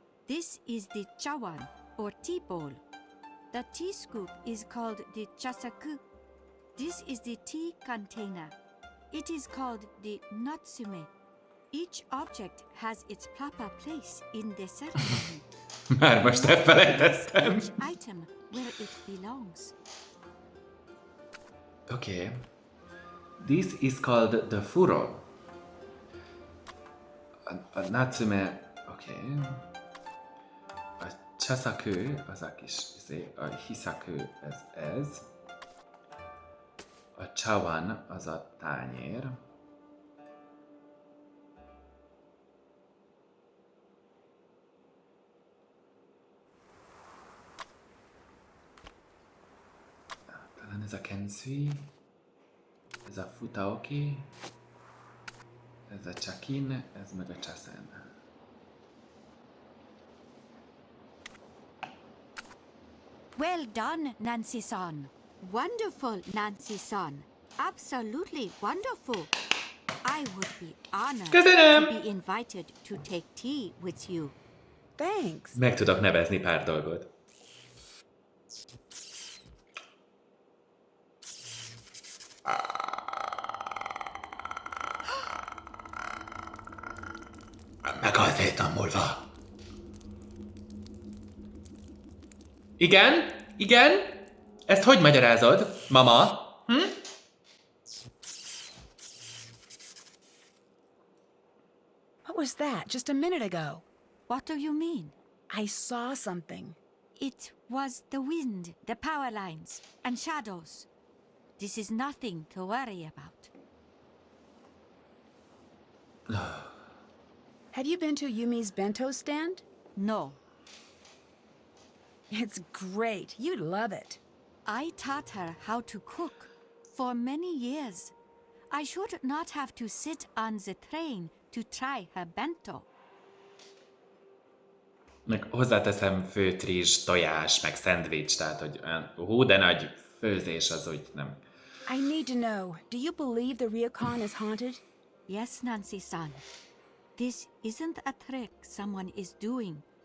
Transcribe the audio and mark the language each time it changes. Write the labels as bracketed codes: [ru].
[en] This is the chawan or tea bowl. The tea scoop is called the chasaku. This is the tea container. It is called the natsume. Each object has its proper place in the ceremony. [hu] Már most elfelejtettem. [en] Each item where it belongs. Okay. This is called the furo. [hu] A natsume... Okay. A chasaku, az a kis... A hisaku, ez. A chawan, az a tányér. Talán ez a kensui. Ez a futaoki. Ez a chakin, ez meg a chasen. [en] Well done, Nancy-san. Wonderful, Nancy-san. Absolutely wonderful. I would be honored to be invited to take tea with you. Thanks. [hu] Meg tudok nevezni pár dolgot. Meghalt 7 nap múlva. Igen? Igen? Ezt hogy magyarázod, mama? [en] What was that just a minute ago? What do you mean? I saw something. It was the wind, the power lines, and shadows. This is nothing to worry about. Have you been to Yumi's bento stand? No. It's great. You'd love it. I taught her how to cook for many years. I should not have to sit on the train to try her bento. [hu] Meg hozzáteszem főtt rizs, tojás, meg szendvics, tehát hogy olyan hú de nagy főzés az úgy nem. [en] I need to know, do you believe the Riokan is haunted? Yes, Nancy-san. This isn't a trick someone is doing.